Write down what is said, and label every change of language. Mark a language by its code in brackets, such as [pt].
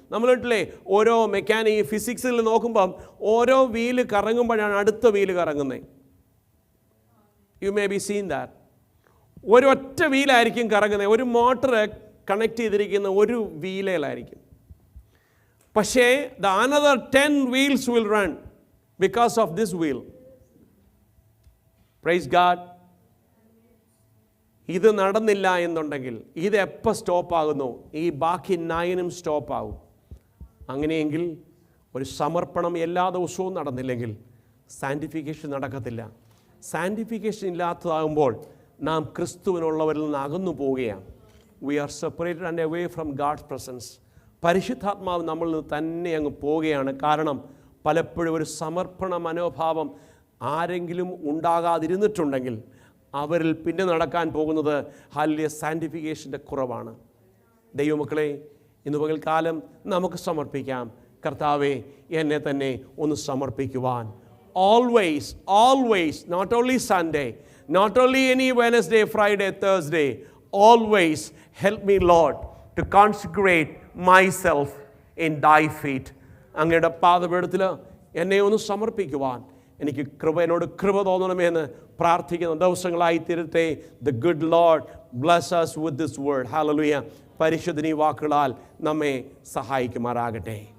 [ml] നമ്മളിട്ടില്ലേ, ഓരോ മെക്കാനിക് ഫിസിക്സിൽ നോക്കുമ്പം ഓരോ വീല് കറങ്ങുമ്പോഴാണ് അടുത്ത വീല് കറങ്ങുന്നത്. [en] You may be seen that. [ml] ഒരൊറ്റ വീലായിരിക്കും കറങ്ങുന്നത്, ഒരു മോട്ടർ കണക്ട് ചെയ്തിരിക്കുന്ന ഒരു വീലയിലായിരിക്കും. [en] പക്ഷേ the another 10 wheels will run because of this wheel. Praise God. [ml] ഇത് നടന്നില്ല എന്നുണ്ടെങ്കിൽ ഇത് എപ്പോൾ സ്റ്റോപ്പാകുന്നു, ഈ ബാക്കി 9 സ്റ്റോപ്പാകും. അങ്ങനെയെങ്കിൽ ഒരു സമർപ്പണം എല്ലാ ദിവസവും നടന്നില്ലെങ്കിൽ സാന്റിഫിക്കേഷൻ നടക്കത്തില്ല. സാന്റിഫിക്കേഷൻ ഇല്ലാത്തതാകുമ്പോൾ നാം ക്രിസ്തുവിനുള്ളവരിൽ നിന്ന് അകന്നു പോവുകയാണ്. [en] We are separated and away from God's presence. [ml] പരിശുദ്ധാത്മാവ് നമ്മളിൽ നിന്ന് തന്നെ അങ്ങ് പോവുകയാണ്. കാരണം പലപ്പോഴും ഒരു സമർപ്പണ മനോഭാവം ആരെങ്കിലും ഉണ്ടാകാതിരുന്നിട്ടുണ്ടെങ്കിൽ അവരിൽ പിന്നെ നടക്കാൻ പോകുന്നത് ഹല്ലേലൂയ സാന്റിഫിക്കേഷൻ്റെ കുറവാണ്. ദൈവമക്കളെ, ഇന്ന് പകൽക്കാലം നമുക്ക് സമർപ്പിക്കാം. കർത്താവേ, എന്നെ തന്നെ ഒന്ന് സമർപ്പിക്കുവാൻ. [en] Always, always, not only Sunday, not only any Wednesday, Friday, Thursday, always help me, Lord, to consecrate myself in thy feet. [ml] അങ്ങയുടെ പാദപീഠത്തിൽ എന്നെ ഒന്ന് സമർപ്പിക്കുവാൻ എനിക്ക് എന്നോട് കൃപ തോന്നണമെന്ന് പ്രാർത്ഥിക്കുന്ന ദിവസങ്ങളായി തീരട്ടെ. [en] The good Lord bless us with this word. Hallelujah. [ml] പരിശുദ്ധ വാക്കുകളാൽ നമ്മെ സഹായിക്കുമാറാകട്ടെ.